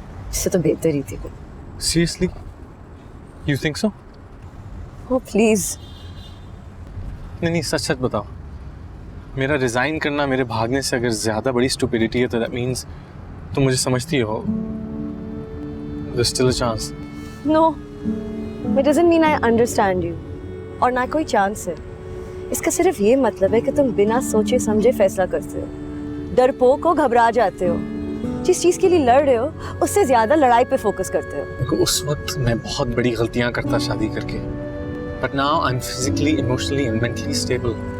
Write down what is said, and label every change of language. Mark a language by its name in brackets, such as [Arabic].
[Hindi] इससे तो बेहतर ही थी। [English] Seriously? You think so? Oh, please. [Hindi] नहीं, सच सच बताओ, मेरा रिजाइन करना मेरे भागने से अगर ज्यादा बड़ी स्टुपिडिटी है तो [English] that means [Hindi] तुम मुझे समझती हो। [English] There's still a chance. No, it doesn't mean I understand you. [Hindi] और ना कोई चांस है। इसका सिर्फ ये मतलब है कि तुम बिना सोचे समझे फैसला करते हो, डरपोक हो, घबरा जाते हो, जिस चीज के लिए लड़ रहे हो उससे ज्यादा लड़ाई पे फोकस करते हो। देखो उस वक्त मैं बहुत बड़ी गलतियां करता शादी करके, [English] But now I am physically, emotionally and mentally stable.